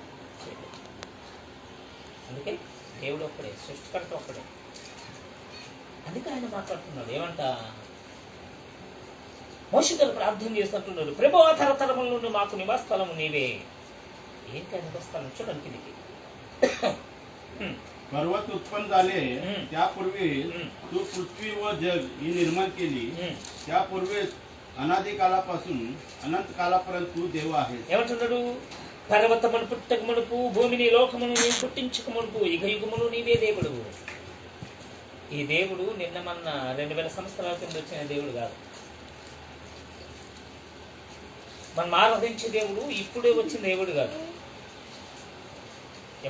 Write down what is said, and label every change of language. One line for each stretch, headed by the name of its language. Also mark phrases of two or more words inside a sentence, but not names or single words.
Telugu: అందుకే దేవుడు ఒక్కడే, సృష్టికర్త ఒక్కడే. అందుకే ఆయన మాట్లాడుతున్నాడు ఏమంట, మోషే గారు ప్రార్థన చేస్తున్నట్టున్నాడు, ప్రభువా తరతరముల నుండి మాకు నివాసస్థలము నీవే. ఏంటి నివాసస్థలం? చూడండి కిందికి.
Marathi: पर्वत उत्पन्न झाले त्यापूर्वी तू पृथ्वी व जग ही निर्माण केली. त्यापूर्वी अनादी कालापासून अनंत कालापर्यंत तू देव आहेस.
Telugu: ఏమంటున్నాడు? పర్వతమును పుట్టక మునుపు, భూమిని లోకమును నీవు పుట్టించక మునుపు, యుగ యుగములు నీవే దేవుడు. ఈ దేవుడు నిన్న మొన్న 2000 సంవత్సరాల కింద వచ్చిన దేవుడు కాదు. మనం ఆరాధించే దేవుడు ఇప్పుడే వచ్చిన దేవుడు కాదు.